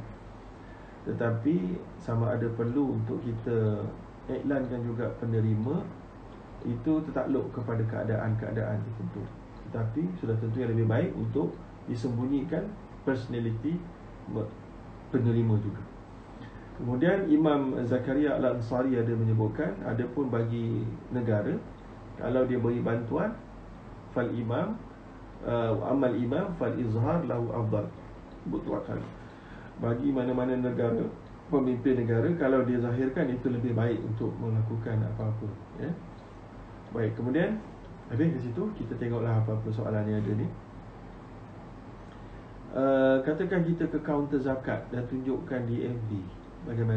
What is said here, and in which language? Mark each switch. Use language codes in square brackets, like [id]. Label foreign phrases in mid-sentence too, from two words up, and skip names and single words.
[ms] Tetapi sama ada perlu untuk kita iklankan juga penerima, itu tertakluk kepada keadaan-keadaan tertentu. Tetapi sudah tentu yang lebih baik untuk disembunyikan personality penerima juga. Kemudian Imam Zakaria Al-Ansari ada menyebutkan, adapun bagi negara, kalau dia beri bantuan, [ar] fal imam amal imam fal izhar lahu afdal mutlaqan. [ms] Bagi mana-mana negara, pemimpin negara, kalau dia zahirkan, itu lebih baik untuk melakukan apa-apa ya. Baik, kemudian habis di situ, kita tengoklah apa-apa soalan yang ada ni. Katakan kita ke kaunter zakat dan tunjukkan di FB, bagaimana?